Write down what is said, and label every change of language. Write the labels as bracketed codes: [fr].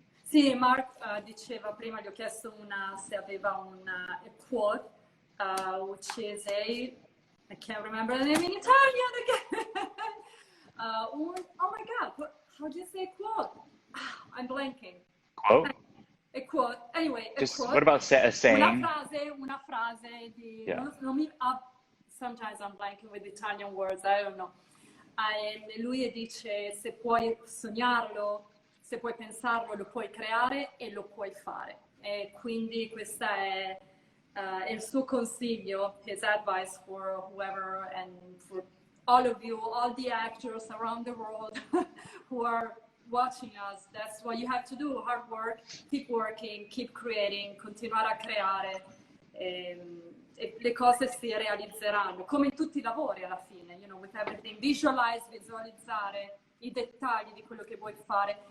[it] Sì, Mark diceva prima, gli ho chiesto se aveva un quote, [en] which is I can't remember the name in Italian again. Oh my God, how do you say quote? I'm blanking. Quote? A quote. Anyway, a Just quote. what about a saying? [it] Una frase di... [en] Yeah. Sometimes I'm blanking with Italian words, I don't know. [it] Lui dice, se puoi sognarlo, se puoi pensarlo, lo puoi creare e lo puoi fare. E quindi questo è il suo consiglio, [en] his advice for whoever and for all of you, all the actors around the world who are watching us. That's what you have to do, hard work, keep working, keep creating, [it] continuare a creare. E le cose si realizzeranno, come in tutti i lavori alla fine, [en] you know, with everything, [it] visualizzare i dettagli di quello che vuoi fare.